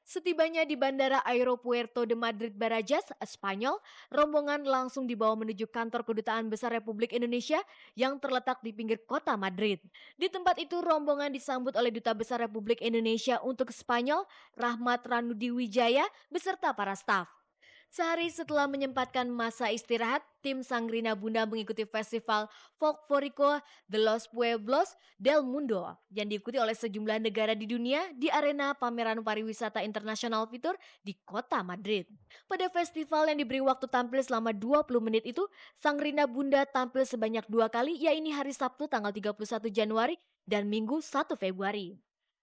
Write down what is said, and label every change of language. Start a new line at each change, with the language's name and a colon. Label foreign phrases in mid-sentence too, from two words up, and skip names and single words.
Indonesian: Setibanya di Bandara Aeropuerto de Madrid Barajas, Spanyol, rombongan langsung dibawa menuju kantor Kedutaan Besar Republik Indonesia yang terletak di pinggir kota Madrid. Di tempat itu rombongan disambut oleh Duta Besar Republik Indonesia untuk Spanyol, Rahmat Ranudi Wijaya, beserta para staf. Sehari setelah menyempatkan masa istirahat, tim Sangrina Bunda mengikuti festival Folklorico de los Pueblos del Mundo yang diikuti oleh sejumlah negara di dunia di arena pameran pariwisata internasional Fitur di kota Madrid. Pada festival yang diberi waktu tampil selama 20 menit itu, Sangrina Bunda tampil sebanyak 2 kali, yaitu hari Sabtu tanggal 31 Januari dan Minggu 1 Februari.